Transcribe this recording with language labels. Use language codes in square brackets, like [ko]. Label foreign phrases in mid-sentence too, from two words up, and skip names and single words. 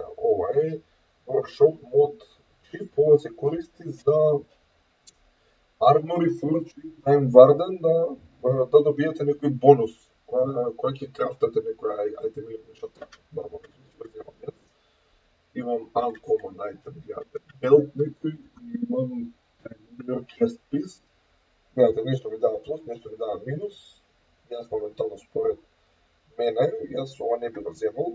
[mk] Ова е [en] Workshop mod chip, [mk] ова се користи за Armory Forge и Time Warden да добиете некој бонус, која ќе крафтате некој айтем или нешто така. Нормално, имам [en] uncommon item, [mk] гледате, belt некој, имам [en] your guest piece. [mk] Гледате, нешто ми дава плюс, нешто ми дава минус. Јас моментално според мене, јас ова не би го земал.